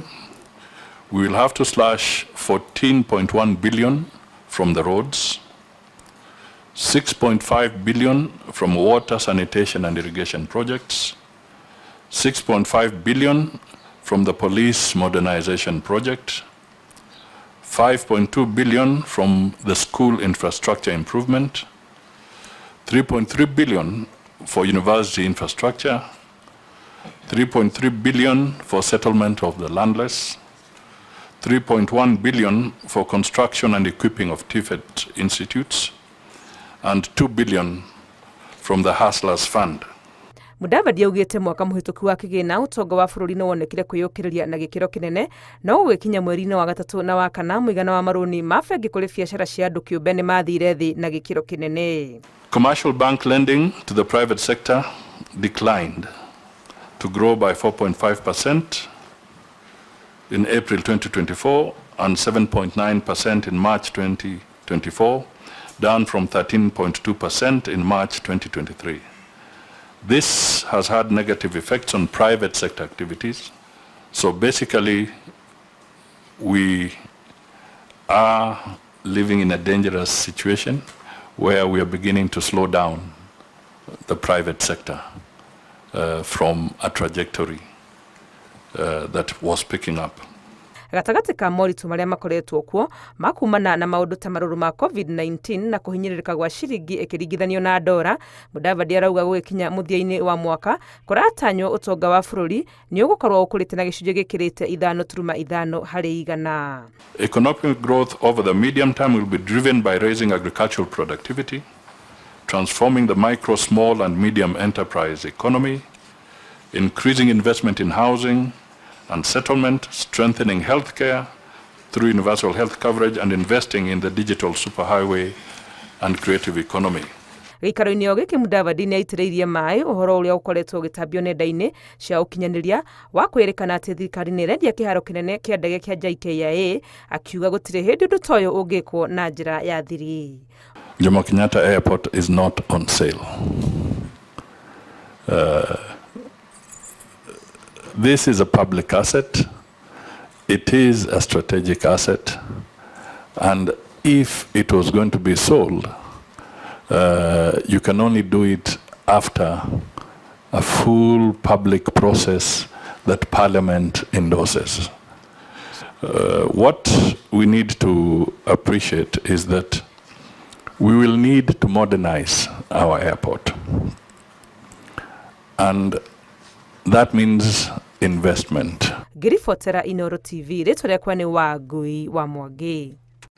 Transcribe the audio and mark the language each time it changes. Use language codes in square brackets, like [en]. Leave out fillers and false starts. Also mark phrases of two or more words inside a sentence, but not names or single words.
[en] We will have to slash 14.1 billion from the roads, 6.5 billion from water, sanitation and irrigation projects, 6.5 billion from the police modernization project, 5.2 billion from the school infrastructure improvement, 3.3 billion for university infrastructure, 3.3 billion for settlement of the landless, 3.1 billion for construction and equipping of TVET institutes, and 2 billion from the Hustlers Fund. [ki] Mudavadi augĩte mwaka mũhĩtũku wa kĩgĩna ũtonga wa bũrũri nĩ wonekire kwĩyũkĩrĩria na gĩkĩro kĩnene, no gũgĩkinya mweri-inĩ wa gatatũ na wa kana mũigana wa marũni ma bengi kũrĩ biacara cia andũ kĩũmbe nĩ mathire thĩ na gĩkĩro kĩnene. [en] Commercial bank lending to the private sector declined to grow by 4.5% in April 2024 and 7.9% in March 2024, down from 13.2% in March 2023. This has had negative effects on private sector activities. So basically, we are living in a dangerous situation where we are beginning to slow down the private sector from a trajectory that was picking up. [ki] Gatagatĩ ka moritũ marĩa makoretwo kuo makumana na maũndũ ta marũrũ ma COVID-19 na kũhinyĩrĩrĩka gwa ciringi ĩkĩringithanio na ndora, Mudavadi arauga gũgĩkinya mũthia-inĩ wa mwaka kũratanywo ũtonga wa bũrũri nĩ ũgũkorwo ũkũrĩte na gĩcunjĩ gĩkĩrĩte 5.5 harĩ igana. [en] Economic growth over the medium term will be driven by raising agricultural productivity, transforming the micro, small and medium enterprise economy, increasing investment in housing and settlement, strengthening healthcare through universal health coverage, and investing in the digital superhighway and creative economy. [ki] Gĩikaro-inĩ o gĩkĩ Mudavadi nĩ aitĩrĩirie maĩ ũhoro ũrĩa ũkoretwo ũgĩtambio nenda-inĩ cia ũkinyanĩria wa kwĩrĩkana atĩ thirikari nĩ ĩrendia kĩharo kĩnene kĩa ndege kĩa JKIA, akiuga gũtirĩ hĩndĩ ũndũ ta ũyũ ũngĩkwo na njĩra ya thiri. [en] Jomo Kenyatta Airport is not on sale. This is a public asset. It is a strategic asset. And if it was going to be sold, you can only do it after a full public process that Parliament endorses. What we need to appreciate is that we will need to modernize our airport. And that means investment. [ki] Ngĩribotera Inooro TV, rĩtwa rĩakwa nĩ Wangui wa Mwangi.